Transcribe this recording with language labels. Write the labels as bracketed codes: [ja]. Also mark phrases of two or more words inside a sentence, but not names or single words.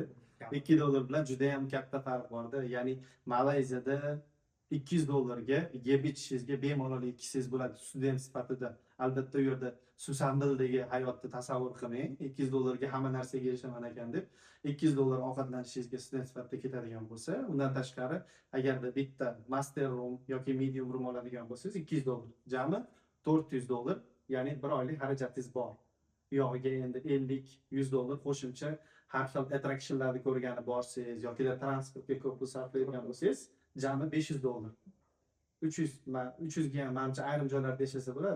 [uz] $2 bilan juda ham katta farq borda. Ya'ni Malayziyada $200 ga yeb ichishingizga bemalol yetishingiz bo'ladi student sifatida. Albatta u yerda Susambildagi hayotni tasavvur qilmang. $200 ga hamma narsaga erishaman ekan deb. $200 ovqatlanishingizga student sifatida ketadigan bo'lsa, undan tashqari agarda bitta [en] master room [uz] yoki [en] medium room [uz] oladigan bo'lsangiz $200. Jami $400, ya'ni bir oylik xarajatingiz bor. Bu yog'iga endi $50-100 qo'shimcha har xil attractionlarni ko'rgani borsangiz yoki transportga ko'p pul sarflaydigan bo'lsangiz, jami $500. 300 ga ham menimcha ayrim joylarda yashasa bo'ladi.